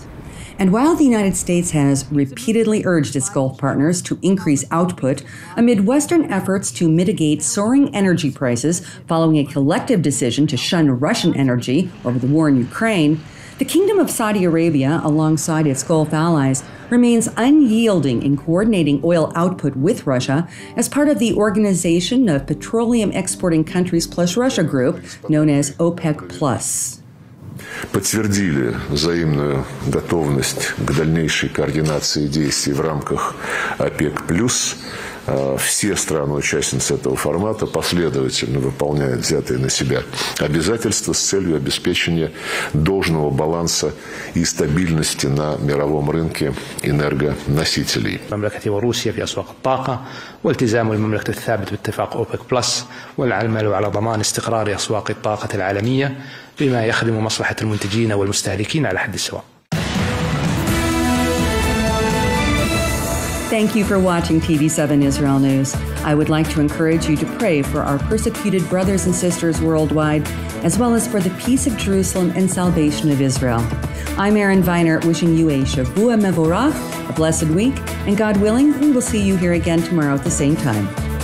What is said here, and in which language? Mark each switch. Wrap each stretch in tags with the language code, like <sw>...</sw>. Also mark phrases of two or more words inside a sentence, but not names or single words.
<en>And while the United States has repeatedly urged its Gulf partners to increase output amid Western efforts to mitigate soaring energy prices following a collective decision to shun Russian energy over the war in Ukraine, the Kingdom of Saudi Arabia, alongside its Gulf allies, remains unyielding in coordinating oil output with Russia as part of the Organization of Petroleum Exporting Countries plus Russia group, known as OPEC+.</en> <ru>Подтвердили взаимную готовность к дальнейшей координации действий в рамках ОПЕК+. Все страны-участницы этого формата последовательно выполняют взятые на себя обязательства с целью обеспечения должного баланса и стабильности на мировом рынке энергоносителей.</ru> <ar>المملكة وروسيا في أسواق الطاقة والتزام المملكة الثابت باتفاق أوبك+, والعمل على ضمان استقرار أسواق الطاقة العالمية بما يخدم مصلحة المنتجين والمستهلكين على حد السواء.</ar> <en>Thank you for watching TV7 Israel News. I would like to encourage you to pray for our persecuted brothers and sisters worldwide, as well as for the peace of Jerusalem and salvation of Israel. I'm Erin Viner, wishing you a</en> <he>שבוע מבורך,</he> <en>a blessed week, and God willing, we will see you here again tomorrow at the same time.</en>